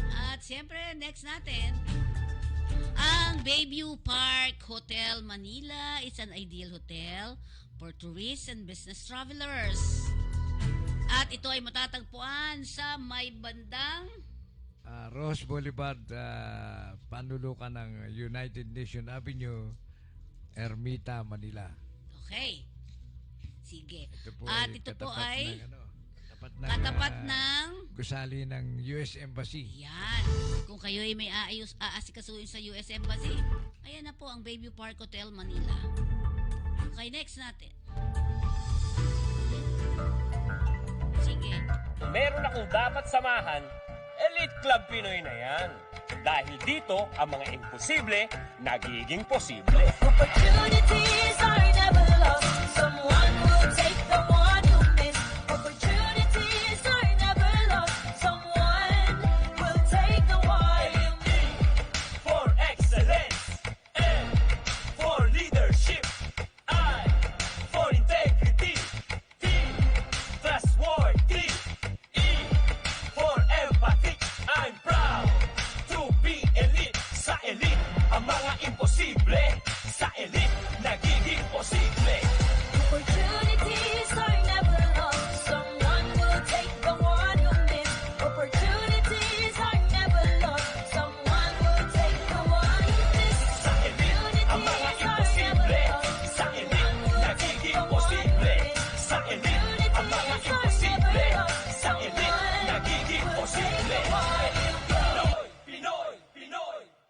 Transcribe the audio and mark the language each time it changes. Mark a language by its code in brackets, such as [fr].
[tl] At syempre, next natin, ang [en] Bayview Park Hotel Manila is an ideal hotel for tourists and business travelers. [tl] At ito ay matatagpuan sa may bandang Rose Boulevard, panlulukan ng United Nation Avenue, Ermita, Manila. Okay. Sige. At ito po ay katapat ng ng gusali ng US Embassy. yan. Kung kayo ay may aasikasuhin sa US Embassy, ayan na po ang Bayview Park Hotel Manila. Okay, next natin. Sige. Meron akong dapat samahan, Elite Club Pinoy na yan. Dahil dito, ang mga imposible, nagiging posible. [en] Opportunities are never lost. Someone will take the one you miss. Opportunities are never lost. Someone will take the one you miss. For excellence, and for leadership, I, for integrity, T, trustworthy, E, for empathy, I'm proud to be elite. [tl] Sa elite, ang mga imposible, sa elite, nagiging posible. [en] Opportunities are never lost. Someone will take the one you miss. Opportunities are never lost. Someone will take the one you miss. [tl] Sa elite, ang mga imposible, sa elite, nagiging posible. Sa elite, ang mga imposible, sa elite, nagiging posible. Pinoy, Pinoy, Pinoy.